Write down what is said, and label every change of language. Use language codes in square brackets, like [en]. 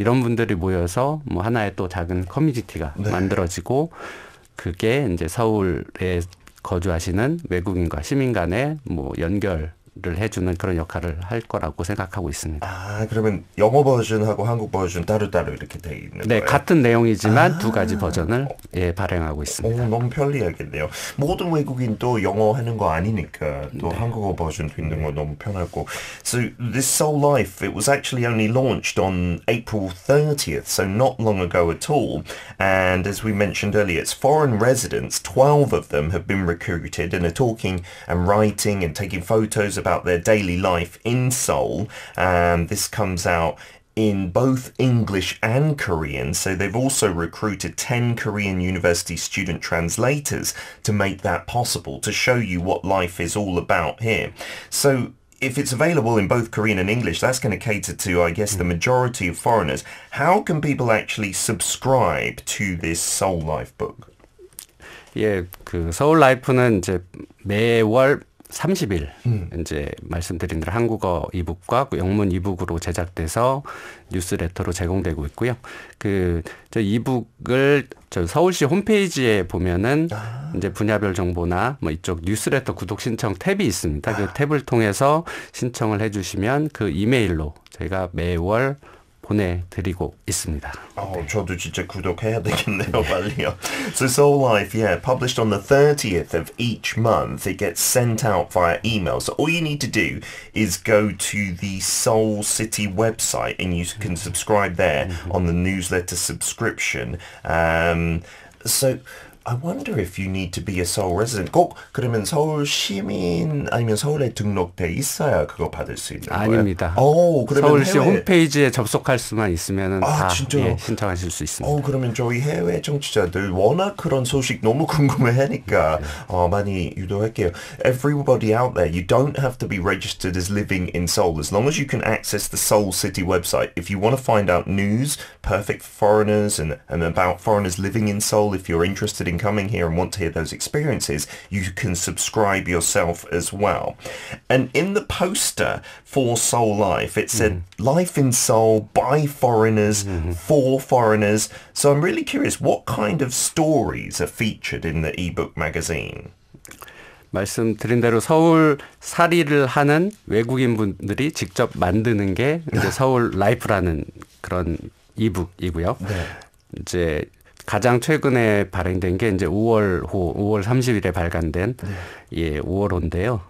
[ko] 이런 분들이 모여서 뭐 하나의 또 작은 커뮤니티가 만들어지고 그게 이제 서울에 거주하시는 외국인과 시민 간의 뭐 연결을 해주는 그런 역할을 할 거라고 생각하고 있습니다. 아, 그러면 영어 버전하고 한국 버전 따로따로 이렇게 돼 있는 네, 거예요? 같은 내용이지만 두 가지 버전을 발행하고 있습니다. 너무 편리하겠네요. 모든 외국인도 영어 하는 거 아니니까 또 한국어 버전도 있는 거 너무 편하고. [en] So this Soul Life, it was actually only launched on April 30th, so not long ago at all. And as we mentioned earlier, it's foreign residents. 12 of them have been recruited and are talking and writing and taking photos about their daily life in Seoul. And this comes out in both English and Korean. So they've also recruited 10 Korean university student translators to make that possible, to show you what life is all about here. So if it's available in both Korean and English, that's going to cater to, I guess, the majority of foreigners. How can people actually subscribe to this Soul Life book? [ko] 예, 그 서울 라이프는 이제 매월 30일 이제 말씀드린 대로 한국어 이북과 영문 이북으로 제작돼서 뉴스레터로 제공되고 있고요. 그 저 이북을 저 서울시 홈페이지에 보면은 이제 분야별 정보나 뭐 이쪽 뉴스레터 구독 신청 탭이 있습니다. 그 탭을 통해서 신청을 해주시면 그 이메일로 저희가 매월 보내드리고 있습니다. 저도 진짜 구독해야 되겠네요, 빨리요. [en] So Seoul Life, published on the 30th of each month. It gets sent out via email. So all you need to do is go to the Seoul City website and you can subscribe there on the newsletter subscription. So I wonder if you need to be a Seoul resident. [ko] 꼭 그러면 서울 시민 아니면 서울에 등록돼 있어야 그거 받을 수 있는 거예요? 아닙니다. 그러면 서울시 홈페이지에 접속할 수만 있으면 다 신청하실 수 있습니다. 그러면 저희 해외 청취자들 워낙 그런 소식 너무 궁금해하니까 많이 유도할게요. [en] Everybody out there, you don't have to be registered as living in Seoul. As long as you can access the Seoul City website. If you want to find out news, perfect for foreigners and about foreigners living in Seoul, if you're interested in coming here and want to hear those experiences, you can subscribe yourself as well. And in the poster for Seoul Life, it said Life in Seoul by foreigners, for foreigners. So I'm really curious, what kind of stories are featured in the ebook magazine? [ko] 말씀드린 대로 서울 살이를 하는 외국인 분들이 직접 만드는 게 이제 서울 라이프라는 그런 이북이고요. 네. 이제 가장 최근에 발행된 게 이제 5월 30일에 발간된 5월호인데요.